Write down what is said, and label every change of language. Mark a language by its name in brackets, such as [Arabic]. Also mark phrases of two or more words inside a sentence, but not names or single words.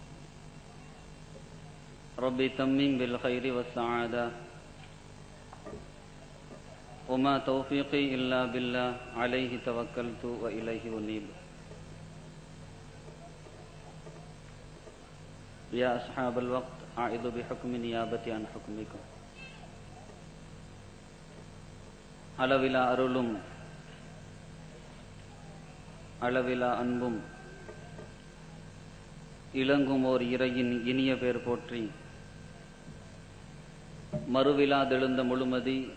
[Arabic] رب تمم بالخير والسعادة وما توفيقي إلا بالله عليه توكلت وإليه أنيب. يا أصحاب الوقت، أعيذ بحكم نيابتي عن حكمكم. [Tamil] அளவிலா அருளும் அளவிலா அன்பும் இளங்கும் ஓர் இறையின் இனிய பேர் போற்றி, மறுவிலாதெழுந்த முழுமதி